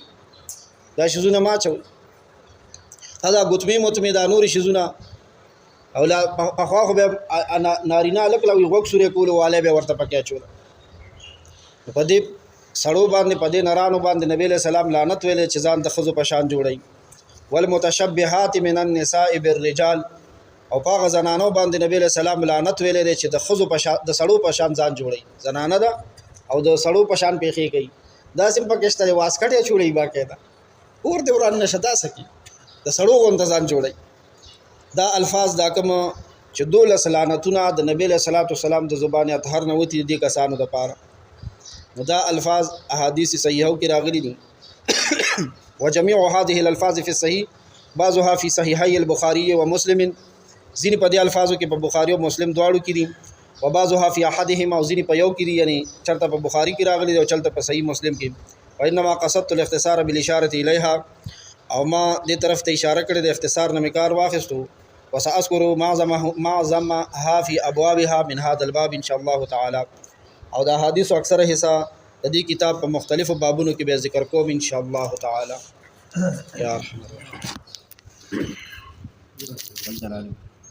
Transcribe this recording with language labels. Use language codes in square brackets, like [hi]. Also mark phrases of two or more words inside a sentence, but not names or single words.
[ps] دا شیزونه ما اچول، دا ګوتمې دا نورې شیزونه. او پخوا خو بیا نارینه هلک له غوږ سورې کولو والی بیا ورته پکې اچوله. په دې سړو باندې، په دې نرانو باندې نبی [ar] علیه السلام [ps] لعنت ویلی چې ځان د ښځو په شان جوړوي. [ar] والمتشبهات من النساء بالرجال، [ps] او په هغه زنانو باندې نبی [ar] علیه السلام [ps] لعنت ویلی دی چې د ښځو د سړو په شان ځان جوړوي. زنانه ده او د سړو په شان پیښې کوي، داسې پکې شته دی واسکټ یې جوړوي باقاعده، اور دې وران نشه داسې کوي، د سړو غونته ځان جوړوي. دا الفاظ دا کوم چې 12 لعنتونه د نبی [ar] علیه السلام [ps] د زبان اطهر نه وتي دي کسانو دپاره. نو دا الفاظ احادیث صحیحو کې راغلي دي. [ar] وجميع هذه الالفاظ في الصحيح بعضها في صحيحي البخاري ومسلم، [ps] ځینې په دې الفاظو کې په بخاري او مسلم دواړو کې دي. [ar] وبعضها في احدهما، [ps] او ځینې په یو کې دي، یعنی چرته په بخاري کې راغلي دي او چلته په صحیح مسلم کې. [ar] وانما قصدت الاختصار بالاشاره اليها، [ps] او ما دې طرف ته اشاره کړې د اختصار نه مې کار واخیستو. [ar] وساذكر معظمها في ابوابها من هذا الباب ان شاء الله تعالی. [ps] او دا حدیث اکثره حصہ د دې کتاب په مختلفو بابونو کې به ذکر کوم [ar] ان شاء الله تعالی. یا رحمان الرحیم.